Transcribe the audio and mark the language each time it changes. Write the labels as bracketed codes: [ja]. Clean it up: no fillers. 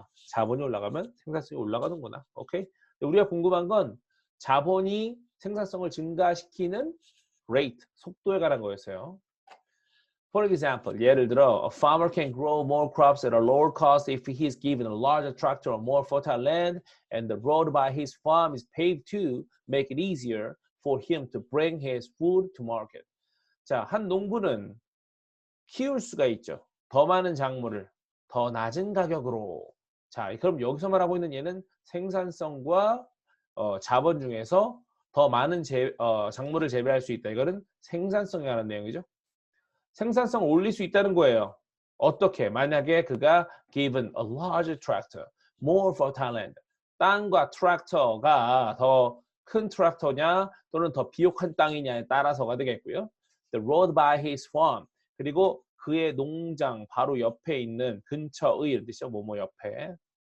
[ko] 자본이 올라가면 생산성이 올라가는구나. 오케이? 우리가 궁금한 건 자본이 생산성을 증가시키는 rate, 속도에 관한 거였어요. [en] For example, [ko] 예를 들어, [en] a farmer can grow more crops at a lower cost if he is given a larger tractor or more fertile land, and the road by his farm is paved to make it easier for him to bring his food to market. [ko] 자, 한 농부는 키울 수가 있죠. 더 많은 작물을 더 낮은 가격으로. 자, 그럼 여기서 말하고 있는 얘는 생산성과 자본 중에서 더 많은 작물을 재배할 수 있다. 이거는 생산성에 관한 내용이죠. 생산성을 올릴 수 있다는 거예요. 어떻게? 만약에 그가 [en] given a larger tractor, more fertile land. [ko] 땅과 트랙터가 더 큰 트랙터냐 또는 더 비옥한 땅이냐에 따라서가 되겠고요. [en] The road by his farm. [ko] 그리고 그의 농장 바로 옆에 있는 근처의 이런 뜻이죠. 뭐뭐 옆에.